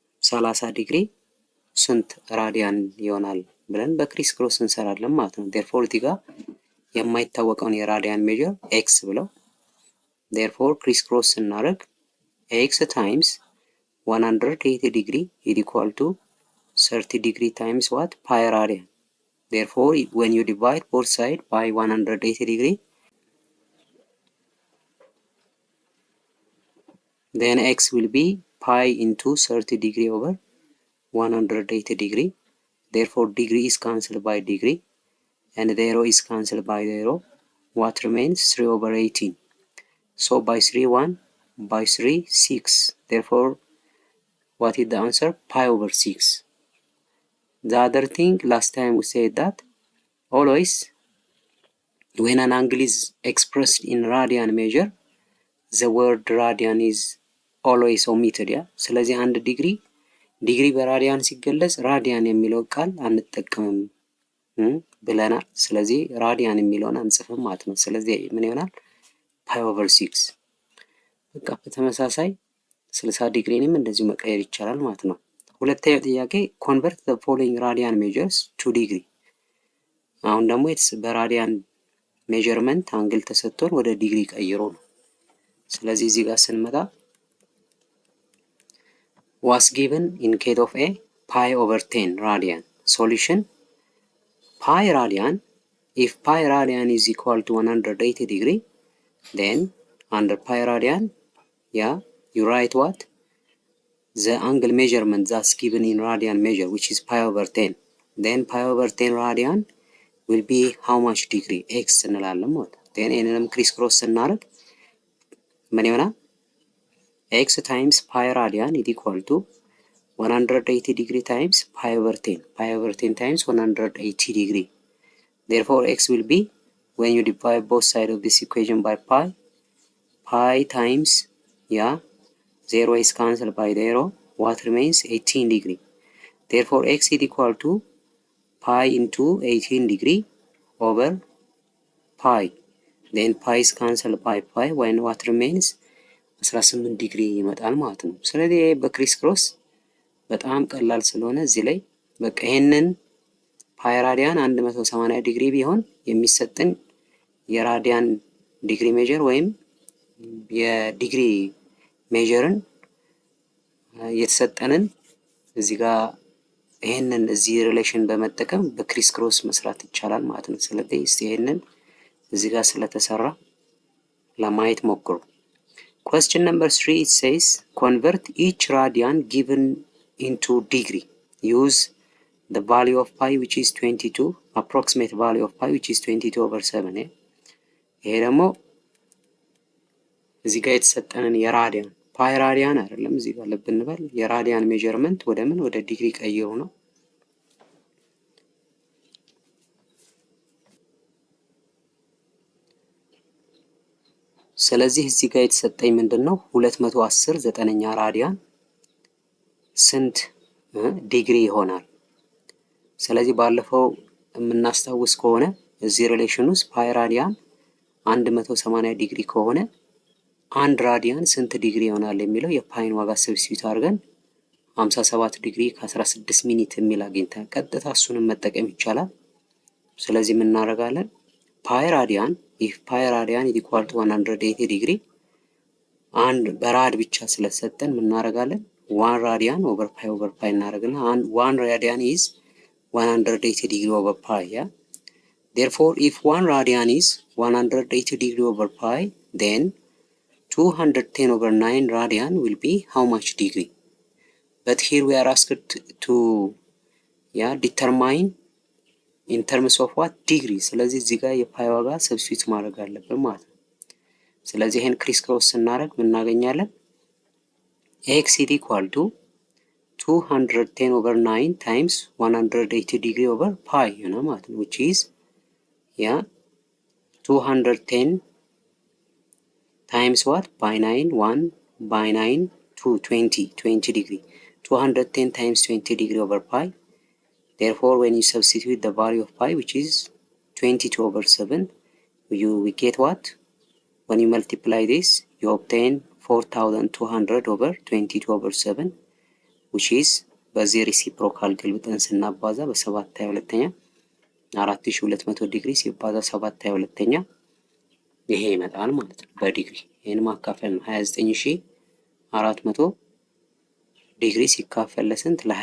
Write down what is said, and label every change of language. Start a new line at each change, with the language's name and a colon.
Amharic: 30 ዲግሪ ስንት ራዲያን ይሆናል ብለን በክሪስ ክሮስ እንሰራለን ማለት ነው። therefore እዚህ ጋር የማይታወቀውን የራዲያን ሜጀር ኤክስ ብለው therefore ክሪስ ክሮስ ስናደርግ ኤክስ ታይምስ 180
English: degree is equal to 30 degree times what? Pi radian. Therefore, when you divide both sides by 180 degree, then x will be pi into 30 degree over 180 degree. Therefore, degree is cancelled by degree and 0 is cancelled by 0. What remains? 3 over 18. So by 3, 1, by 3, 6. Therefore, what is the answer? Pi over 6. The other thing, last time we said that always when an angle is expressed in radian measure, the word radian is always omitted.
Amharic: ስለዚህ 1 ዲግሪ ዲግሪ በራዲያን ሲገለጽ ራዲያን የሚለው ቃል አንጠቀምም ብለናል። ስለዚህ ራዲያን የሚለውን አንጽፍም ማለት ነው። ስለዚህ ምን ይሆናል? ፓይ/6። በቃ በተመሳሳይ 60 ዲግሪንም እንደዚሁ መቀየር ይቻላል ማለት ነው። ሁለተኛው ጥያቄ
English: ኮንቨርት ዘ ፎሎዊንግ ራዲያን ሜጀርስ ቱ ዲግሪ።
Amharic: አሁን ደግሞ በራዲያን ሜጀርመንት አንግል ተሰጥቶን ወደ ዲግሪ ቀይሮ ነው። ስለዚህ እዚህ ጋር ስንመጣ
English: was given in case of a pi/10 radian solution pi radian. If pi radian is equal to 180 degree, then under pi radian, yeah, you write what? The angle measurement that's given in radian measure, which is pi/10. Then pi/10 radian will be how much degree?
Amharic: X እንላለን ማለት ነው። then ይሄንንም ክሪስ ክሮስ ስናደርግ ምን ይሆናል?
English: x times pi radian is equal to 180 degree times pi/10. Pi/10 times 180 degree. Therefore, x will be, when you divide both sides of this equation by pi times, yeah, 0 is cancelled by 0. What remains? 18 degree. Therefore, x is equal to pi into 18 degree over pi. Then pi is cancelled by pi. When what remains?
Amharic: 18 degree ይመጣል ማለት ነው። ስለዚህ በክሪስ ክሮስ በጣም ቀላል ስለሆነ እዚህ ላይ በቃ ይሄንን ፓይ ራዲያን 180 ዲግሪ ቢሆን የሚሰጥን የራዲያን ዲግሪ ሜጀር ወይም የዲግሪ ሜጀርን የተሰጠንን እዚህ ጋር ይሄንን እዚህ ሪሌሽን በመጠቀም በክሪስ ክሮስ መስራት ይቻላል ማለት ነው። ስለዚህ እስቲ ይሄንን እዚህ ጋር ስለተሰራ ለማየት ሞክሩ።
English: Question number 3, it says convert each radian given into degree. Use the value of pi which is 22, approximate value of pi which is 22/7.
Amharic: ይሄ ደግሞ እዚህ ጋር የተሰጠንን የራዲያን ፓይ ራዲያን አይደለም፣ እዚህ ጋር ልብ እንበል። የራዲያን ሜጀርመንት ወደ ምን ወደ ዲግሪ ቀይሩ ነው። ስለዚህ እዚህ ጋር የተሰጠኝ ምንድነው 210 ዘጠነኛ ራዲያን ስንት ዲግሪ ይሆናል? ስለዚህ ባለፈው የምናስታውስ ከሆነ እዚህ ሪሌሽን ውስጥ ፓይ ራዲያን 180 ዲግሪ ከሆነ አንድ ራዲያን ስንት ዲግሪ ይሆናል የሚለው የፓይን ዋጋ ሰብስቲዩት አድርገን 57 ዲግሪ ከ16 ሚኒት የሚል አግኝተን ቀጥታ እሱንም መጠቀም ይቻላል። ስለዚህ ምን እናደርጋለን? ፓይ ራዲያን
English: if pi radian is equal to 180 degree
Amharic: አንድ በራድ ብቻ ስለሰጠን ምን እናደርጋለን? 1 ራዲያን ኦቨር ፓይ እናደርግና 1 ራዲያን
English: is 180 degree over pi. Yeah, therefore if 1 radian is 180 degree over pi, then 210/9 radian will be how much degree? But here we are asked to determine in terms of what degree.
Amharic: ስለዚህ እዚህ ጋር የፓይ ዋጋ ሰብስቲዩት ማድረግ አለብን ማለት ነው። ስለዚህ ይሄን ክሪስ ክሮስ ስናደርግ ምን እናገኛለን?
English: x is equal to 210/9 times 180 degree over pi
Amharic: ማለት ነው,
English: which is 210 times what? by 9, 1 by 9 to 20 degree. 210 times 20 degree over pi. Therefore, when you substitute the value of pi, which is 22/7, we get what? When you multiply this, you obtain 4200/22/7, which is
Amharic: በዚህ ሪሲፕሮካል ግልብጠን ስናባዛ በ7/22 4200 ዲግሪ ሲባዛ 7/22 ይሄ ይመጣል ማለት ነው በዲግሪ። ይሄን ማካፈል ነው 29400 ዲግሪ ሲካፈል ለስንት?